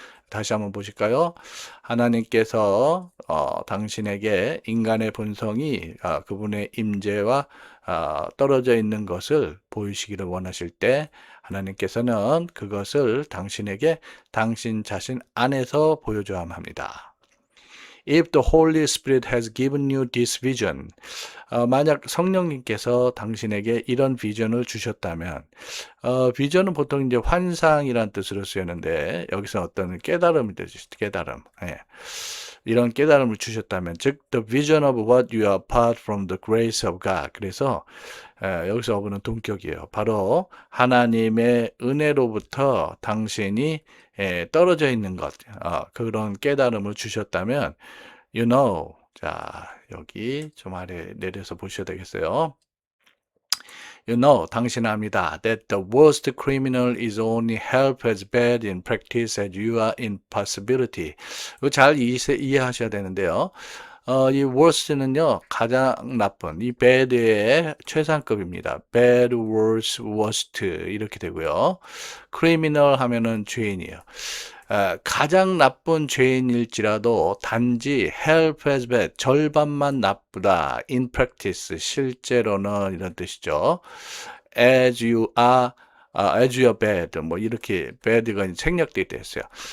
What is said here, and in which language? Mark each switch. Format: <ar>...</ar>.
<ko>다시 한번 보실까요? 하나님께서 당신에게 인간의 본성이 그분의 임재와 떨어져 있는 것을 보이시기를 원하실 때 하나님께서는 그것을 당신에게 당신 자신 안에서 보여줘야 합니다.</ko> <en>If the Holy Spirit has given you this vision,</en> <ko>만약 성령님께서 당신에게 이런 비전을 주셨다면, 비전은 보통 이제 환상이란 뜻으로 쓰였는데 여기서 어떤 깨달음이 되죠. 깨달음. 이런 깨달음을 주셨다면, 즉</ko> <en>the vision of what you are apart from the grace of God.</en> <ko>그래서 여기서 어부는 동격이에요. 바로 하나님의 은혜로부터 당신이 떨어져 있는 것, 그런 깨달음을 주셨다면,</ko> <en>you know,</en> <ko>자, 여기 좀 아래 내려서 보셔야 되겠어요. You know, 당신 압니다.</ko> <en>That the worst criminal is only half as bad in practice as you are in possibility.</en> <ko>이거 잘 이해하셔야 되는데요. 이 worst는요, 가장 나쁜, 이 bad의 최상급입니다.</ko> <en>bad, worst, worst 이렇게 되고요.</en> <ko>criminal 하면은 죄인이에요. 가장 나쁜 죄인일지라도 단지</ko> <en>half as bad,</en> <ko>절반만 나쁘다. in practice, 실제로는 이런 뜻이죠.</ko> <en>as you are bad,</en> <ko>뭐 이렇게 bad가 생략되어 있어요.</ko>